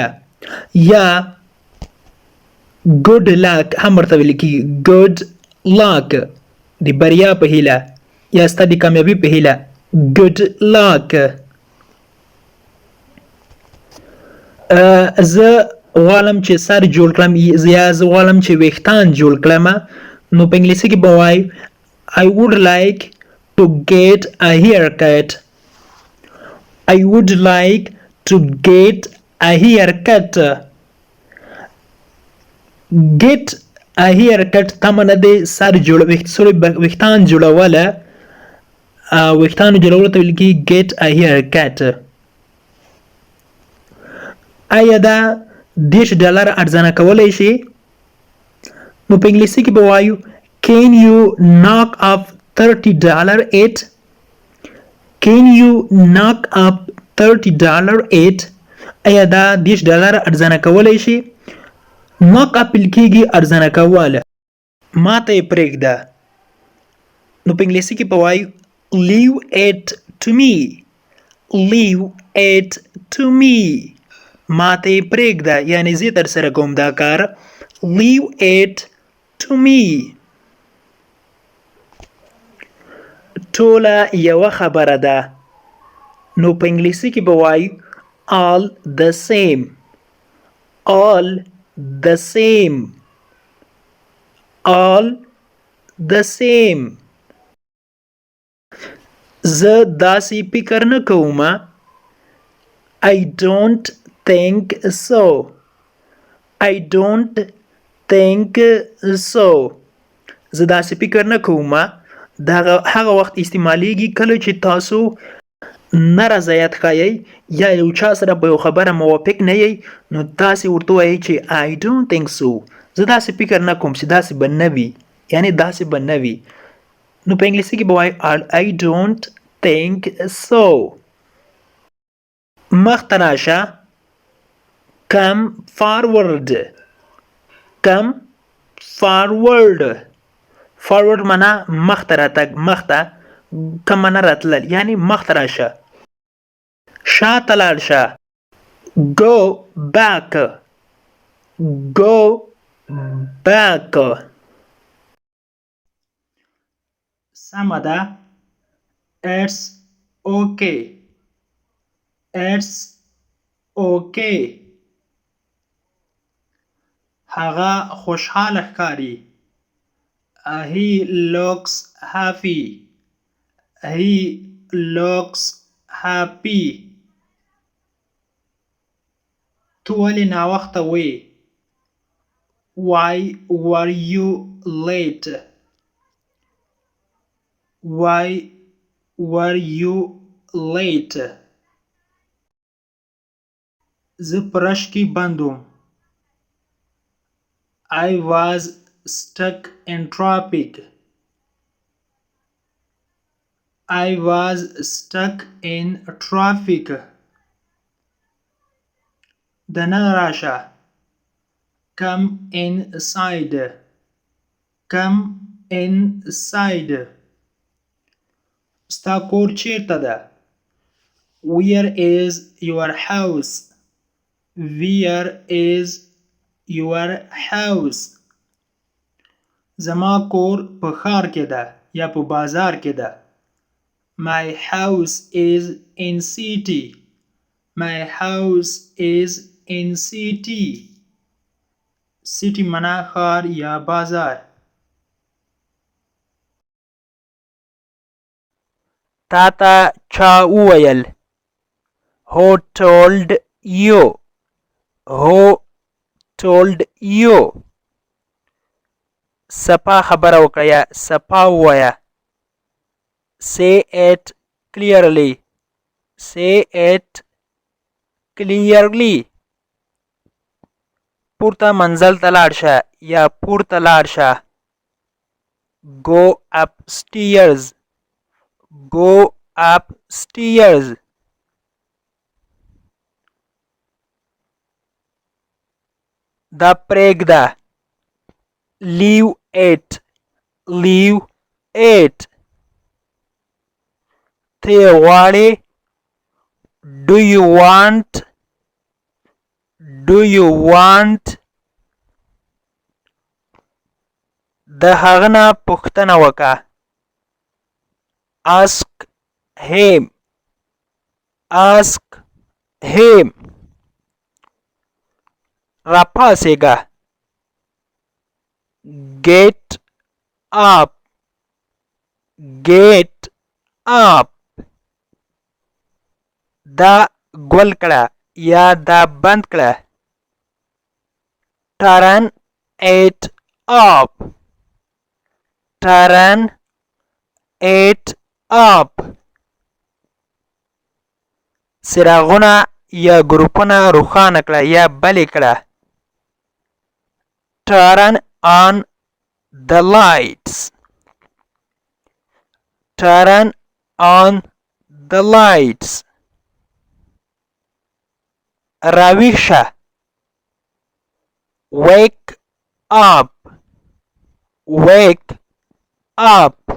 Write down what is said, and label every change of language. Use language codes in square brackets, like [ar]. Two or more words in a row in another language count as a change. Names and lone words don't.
[ps] یا [en] good luck [ps] هم ورته ویل کېږي. [en] good luck [ps] د بریا په هیله یا ستا د کامیابي په هیله. [en] good luck. [ps] زه غواړم چې سر جوړ کړم یا زه غواړم چې ویښتان جوړ کړم. نو په انګلیسي کې به وایو [en] I would like to get a haircut. I would like to get a haircut. Get a haircut [ps] تمنه د سر جوړ ویښتان جوړوله. ویښتانو جوړولو ته ویل کېږي [en] get a haircut. [ps] آیا دا $30 ارزانه کولی شي؟ نو په انګلیسي کې به وایو [en] can you knock up $30 it. can you knock up $30 it. [ps] آیا دا $30 ارزانه کولی شي؟ [en] knock up [ps] ویل کېږي ارزانه کوله. ما ته یې پرېږده. نو په انګلیسي کې به وایو [en] leave it to me. leave it to me. [ps] ما ته یې پرېږده یعنې زه ترسره کوم دا کار. [en] leave it to me. [ps] ټوله یوه خبره ده. نو په انګلیسي کې به وایو [en] all the same. all the same. all the same. [ps] زه داسې فکر نه کوم. [en] I don't think so. I don't think so. [ps] زه داسې فکر نه کوم. دا هغه وخت استعمالیږي کله چې تاسو نه رضایت ښایئ یا یو چا سره په یو خبره موافق نه یئ نو تاسې ورته وایئ چې [en] I don't think so. [ps] زه داسې فکر نه کوم چې داسې به نه وي یعنې داسې به نه وي. نو په انګلیسي کې به وایي [en] I don't think so. [ps] مخته راشه. [en] come forward. come forward. [ps] forward معنا مخته راتګ مخته. come معنا راتلل یعنې مخته راشه. شاته لاړ شه. [en] go back. go back. [ps] سمه ده. [en] it's okay. it's okay. [ps] هغه خوشحاله ښکاري. [en] he looks happy. he looks happy. [ps] تو ولې ناوخته وې؟ [en] why were you late? why were you late? [ps] زه په رش کې بند وم. [en] I was stuck in traffic. I was stuck in traffic. [ps] دننه راشه. [en] come inside. come inside. [ps] ستا کور چیرته ده؟ [en] where is your house? where is your house? [ps] زما کور په ښار کې ده یا په بازار کې ده. [en] my house is in city. my house is in city. [ps] city معنا ښار یا بازار. تا ته چا وویل؟ [en] who told you? who told you? [ps] سپا خبره وکړه یا سپا ووایه. [en] say it clearly. say it clearly. [ps] پورته منزل ته لاړ شه یا پورته لاړ شه. [en] go upstairs. go upstairs. [ps] دا پرېږده. [en] leave it. leave it. [ps] ته یې غواړې؟ [en] do you want? do you want? [ps] د هغه نه پوښتنه وکړه. [en] ask him. ask him. راپاڅېږه. get up. get up. [ps] دا ګل کړه یا دا بند کړه. [en] turn it up. turn it up [ps] څراغونه یا ګروپونه روښانه کړه یا بلې کړه. [en] turn on the lights turn on the lights [ps] راویښ شه [en] wake up wake up